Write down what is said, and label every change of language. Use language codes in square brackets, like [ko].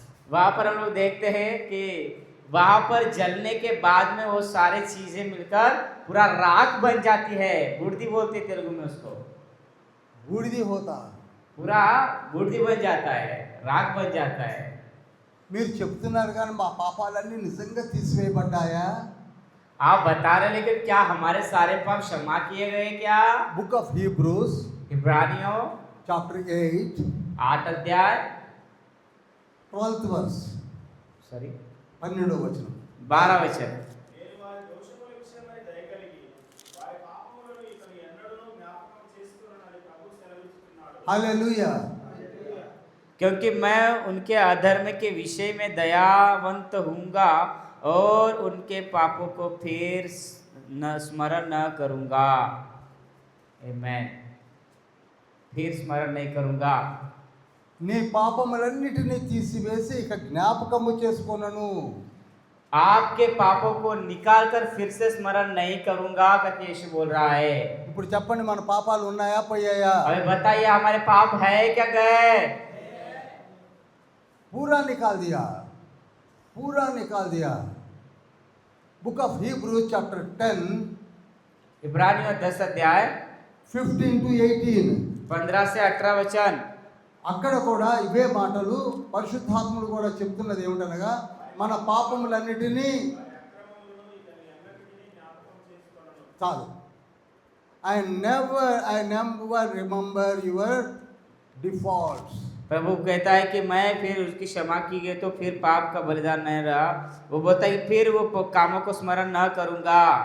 [hi] वहाँ पर हम लोग देखते हैं कि वहाँ पर जलने के बाद में वो सारे चीजें मिलकर पूरा राख बन जाती है। बुर्दी बोलते हैं तेलुगु में उसको। बूढ़ी होता. पूरा बुर्दी बन जाता है, राख बन जाता है। [te] మీరు చెప్తున్నారు కానీ మా పాపాలన్నీ నిజంగా తీసివేయబడ్డాయా? [hi] आप बता रहे, लेकिन क्या हमारे सारे पाप क्षमा किए गए क्या? [en] book of Hebrews [hi] इब्रानियों [en] chapter 8 [hi] 8 अध्याय [en] 12th verse, sorry [te] 12వ వచనం. [hi] 12 वचन। [te] నేను వారి దోషముల విషయమై దయ కలిగి వారి పాపములను ఇతను ఎన్నడూనూ జ్ఞాపకం చేసుకొననని ప్రభువు సెలవిస్తున్నాడు. హల్లెలూయా. [hi] क्योंकि मैं उनके अधर्म के विषय में दयावंत हूँगा और उनके पापों को फिर न स्मरण न करूँगा। आमीन। फिर स्मरण नहीं करूँगा। [te] నీ పాపములన్నిటినీ తీసివేసి ఇక జ్ఞాపకము చేసుకొనను. [hi] आपके पापों को निकाल कर फिर से स्मरण नहीं करूँगा करके यीशु बोल रहा है। [te] ఇప్పుడు చెప్పండి, మన పాపాలు ఉన్నాయా పోయాయా? [hi] अभी बताइए हमारे पाप है क्या गए? पूरा निकाल दिया, पूरा निकाल दिया. [en] book of Hebrews chapter 10 [hi] इब्रानियों 10 अध्याय [en] 15 to 18. [hi] 15 से 18 वचन। [te] అక్కడ కూడా ఇవే మాటలు పరిశుద్ధాత్ముడు కూడా చెప్తున్నది ఏమిటనగా మన పాపములన్నిటినీ చాలు. [en] I never remember your defaults. [hi] प्रभु कहता है कि मैं फिर उसकी क्षमा की गई तो फिर पाप का बलिदान नहीं रहा। वो बोलता है कि फिर वो कामों को स्मरण न करूंगा।